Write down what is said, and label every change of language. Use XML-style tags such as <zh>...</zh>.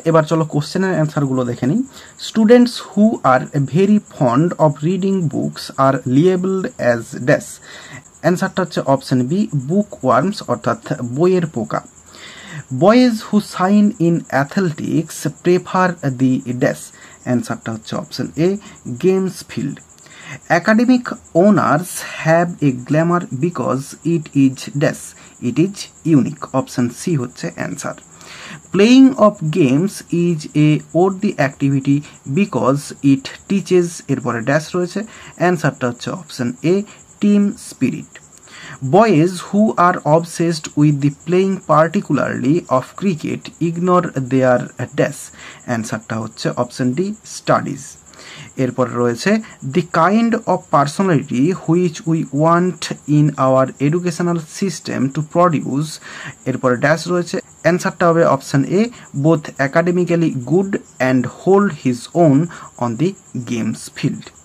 <bn>এবার চলো কোশ্চেনের অ্যান্সারগুলো দেখে নিই।</bn> <en>Students who are very fond of reading books are labelled as dash.</en> <bn>অ্যান্সারটা হচ্ছে অপশন বি, বুক ওয়ার্মস, অর্থাৎ বইয়ের পোকা।</bn> <en>Boys who shine in athletics prefer the dash.</en> <bn>অ্যান্সারটা হচ্ছে option A, games field.</bn> <en>Academic honors have a glamour because it is dash, it is unique.</en> <bn>Option C হচ্ছে answer.</bn> <en>Playing of games is a worthy activity because it teaches,</en> <bn>এরপরে dash রয়েছে, অ্যান্সারটা হচ্ছে option A,</bn> <en>Team spirit. Boys who are obsessed with the playing particularly of cricket ignore their dash.</en> <bn>অ্যান্সারটা হচ্ছে option D, studies. এরপর রয়েছে</bn> <en>the kind of personality which we want in our educational system to produce,</en> <bn>এরপরে dash রয়েছে, অ্যান্সারটা হবে option A,</bn> <en>Both academically good and hold his own on the games field.</en>